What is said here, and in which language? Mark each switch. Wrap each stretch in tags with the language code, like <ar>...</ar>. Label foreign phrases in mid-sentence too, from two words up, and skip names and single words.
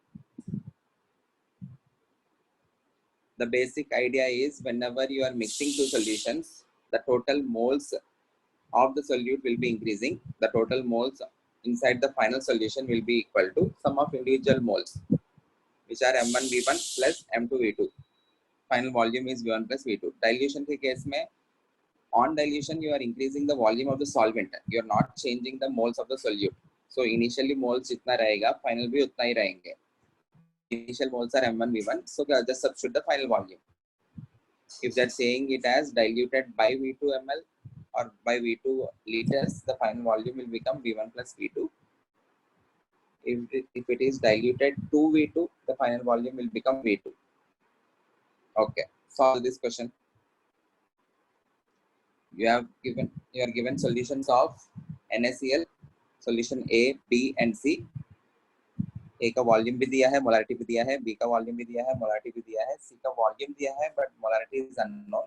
<en>The basic idea is whenever you are mixing two solutions, the total moles of the solute will be increasing. The total moles inside the final solution will be equal to sum of individual moles, which are m1 v1 plus m2 v2. Final volume is v1 plus v2.</en> <hi>Dilution के case में,</hi> <en>on dilution you are increasing the volume of the solvent. You are not changing the moles of the solute. So initially moles</en> <hi>जितना रहेगा, final भी उतना ही रहेंगे.</hi> <en>Initial moles are m1 v1. So just substitute the final volume. If they're saying it as diluted by v2 ml or by v2 liters, the final volume will become v1 plus v2. If it is diluted to v2, the final volume will become v2. Okay, solve this question. You are given solutions of NaCl, solution A, B and C.</en> <hi>A का वॉल्यूम भी दिया है, मोलारिटी भी दिया है, B का वॉल्यूम भी दिया है, मोलारिटी भी दिया है, C का वॉल्यूम दिया है,</hi> <en>but molarity is unknown.</en>